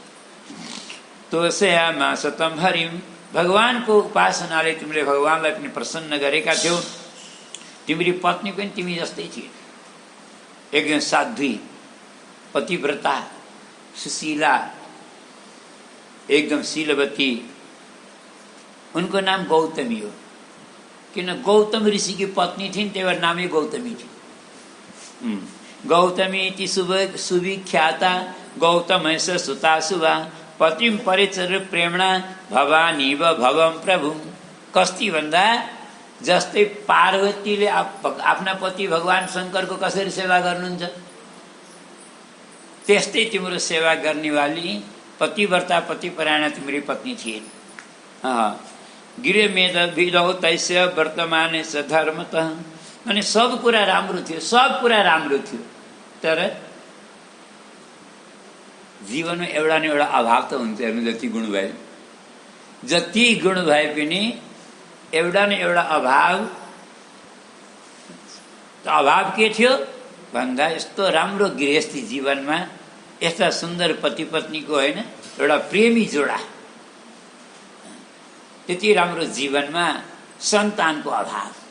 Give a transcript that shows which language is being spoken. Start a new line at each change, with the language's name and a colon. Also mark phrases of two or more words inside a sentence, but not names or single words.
Sanskrit: तोषयामा सतम हरिम।
Nepali: भगवानको उपासनाले तिमीले भगवानलाई पनि प्रसन्न गरेका थियौ। तिमीरी पत्नी पनि तिमी जस्तै थिए, एकदम साध्वी, पतिव्रता, सुशीला, एकदम शीलवती। उनको नाम गौतमी हो, किन गौतम ऋषि की पत्नी थिइन्, त्यही भएर नामै गौतमी थियो।
Sanskrit: गौतमी ती सुविख्याता गौतम सुता सुवा पतिम परिचर प्रेमणा भवानी व भवम प्रभु।
Nepali: कस्ती भन्दा जस्तै पार्वतीले आफ्ना पति भगवान शङ्करको कसरी सेवा गर्नुहुन्छ, त्यस्तै तिम्रो सेवा गर्नेवाली पतिव्रता पतिपरायण तिम्री पत्नी थिइन्।
Sanskrit: गृहमेध विधौ तैस्य वर्तमान स धर्मतः।
Nepali: अनि सब कुरा राम्रो थियो, सब कुरा राम्रो थियो, तर जीवनमा एउटा न एउटा अभाव त हुन्छ। हेर्नु, जति गुण भए, जति गुण भए पनि एउटा न एउटा अभाव। अभाव के थियो भन्दा यस्तो राम्रो गृहस्थी जीवनमा यस्ता सुन्दर पति पत्नीको होइन, एउटा प्रेमी जोडा, त्यति राम्रो जीवनमा सन्तानको अभाव।